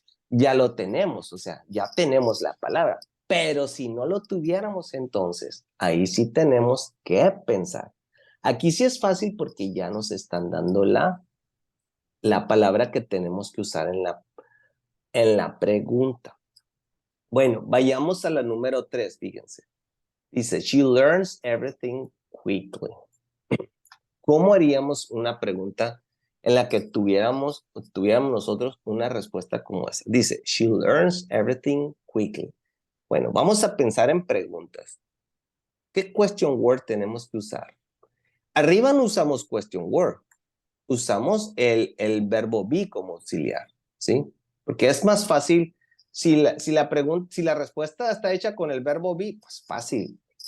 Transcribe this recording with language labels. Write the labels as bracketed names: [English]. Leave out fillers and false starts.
[Spanish] Ya lo tenemos, o sea, ya tenemos la palabra. Pero si no lo tuviéramos, entonces, ahí sí tenemos que pensar. Aquí sí es fácil porque ya nos están dando la palabra que tenemos que usar en la pregunta. Bueno, vayamos a la número 3, fíjense. Dice, [English] she learns everything quickly. [Spanish] ¿Cómo haríamos una pregunta en la que tuviéramos nosotros una respuesta como esa? Dice, [English] she learns everything quickly. [Spanish] Bueno, vamos a pensar en preguntas. ¿Qué question word tenemos que usar? Arriba no usamos question word. Usamos el verbo be como auxiliar, ¿sí? Porque es más fácil, si la respuesta está hecha con el verbo be, pues fácil.